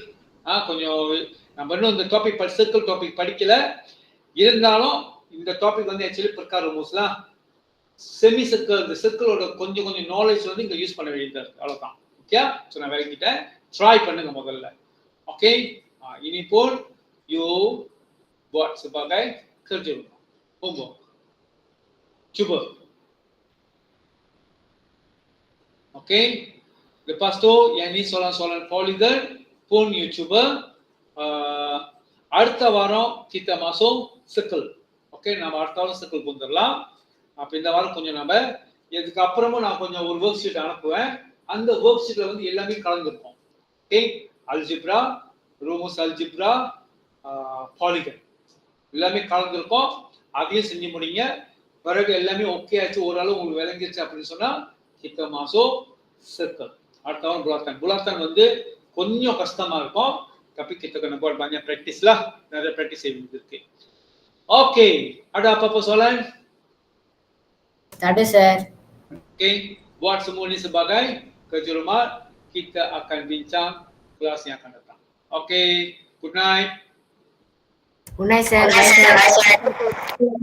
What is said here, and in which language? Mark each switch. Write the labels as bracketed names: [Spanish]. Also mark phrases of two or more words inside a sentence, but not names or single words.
[Tamil] கொஞ்சம் நம்ம இன்னும் இந்த [English] topic circle topic [Tamil] படிக்கல, இருந்தாலும் இந்த டாபிக் வந்து ஆக்சுவலி பிரகார் ரூம்ஸ்லாம் [English] semi circle [Tamil] இந்த சர்க்கிளோட கொஞ்சம் நாலேஜ் வந்து இங்க யூஸ் பண்ண வேண்டியதா இருக்கு. அவ்வளவுதான். ஓகே, சோ நான் விளக்கிட்டேன். ட்ரை பண்ணுங்க முதல்ல. [Malay] ஓகே, [Tamil] இனி போல் [Malay] யூ buat sebagai kerja rumah homework. Cuba. Okey, lepas tu yang ni soalan-soalan polygon pun you cuba. [Tamil] அடுத்த வாரம் [Malay] kita masuk circle. [Tamil] ஓகே, நம்ம அடுத்த வாரம் circle போந்துடலாம். அப்ப இந்த வாரம் கொஞ்சம் நம்ம இதுக்கு அப்புறமும் நான் கொஞ்சம் ஒரு [English] work sheet [Tamil] அனுப்புவேன். அந்த [English] work sheet [Tamil] வந்து எல்லாமே கலந்துருக்கும். ஓகே, அல்ஜிப்ரா, ரூமஸ் அல்ஜிப்ரா, பாலிகன் எல்லாமே கலந்துருக்கும். அதையும் செஞ்சு முடிங்க. பிறகு எல்லாமே ஓகே ஆச்சு, ஓரளவு உங்களுக்கு விளங்கிடுச்சு அப்படின்னு சொன்னா [Malay] kita masuk circle. [Tamil] அடுத்த வாரம் bulatan வந்து கொஞ்சம் கஷ்டமா இருக்கும். [Malay] tapi kita kena buat banyak practice lah. [Tamil] நிறைய practice இருக்கு. ஓகே, [Malay] ada apa-apa soalan? Tak ada sir. Okey, buat semua ni sebagai kerja rumah. Kita akan bincang kelas yang akan datang. Okey, [English] good night. Good night sir. Bye sir.